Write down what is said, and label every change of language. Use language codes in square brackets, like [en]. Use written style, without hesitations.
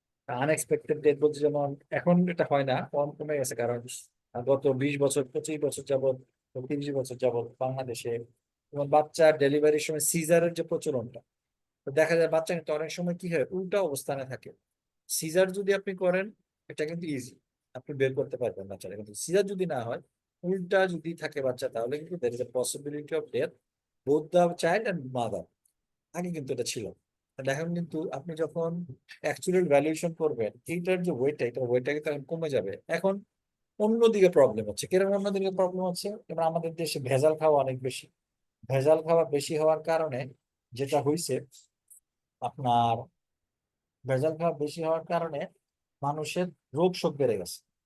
[bn] Unexpected date বলতে যেমন এখন এটা হয় না, কমে গেছে, কারণ গত 20 বছর 25 বছর যাবত 30 বছর যাবত বাংলাদেশে যেমন বাচ্চার ডেলিভারির সময় সিজারের যে প্রচলনটা, তো দেখা যায় বাচ্চা কিন্তু অনেক সময় কি হয় উল্টা অবস্থানে থাকে। সিজার যদি আপনি করেন এটা কিন্তু ইজি, আপনি বের করতে পারবেন বাচ্চারা, কিন্তু সিজার যদি না হয় উল্টা যদি থাকে বাচ্চা তাহলে কিন্তু [en] there is a possibility of death both the child and mother। [bn] আগে কিন্তু এটা ছিল না। তাহলে এখন কিন্তু আপনি যখন অ্যাকচুয়াল ভ্যালুয়েশন করবেন এইটার যে ওয়েটটা এটার ওয়েটটা কিন্তু এখন কমে যাবে। এখন অন্যদিকে প্রবলেম হচ্ছে, কিরকম অন্যদিকে প্রবলেম হচ্ছে, এবার আমাদের দেশে ভেজাল খাওয়া অনেক বেশি। ভেজাল খাওয়া বেশি হওয়ার কারণে যেটা হয়েছে আপনার, ভেজাল খাওয়া বেশি হওয়ার কারণে মানুষের রোগ শোক বেড়ে গেছে।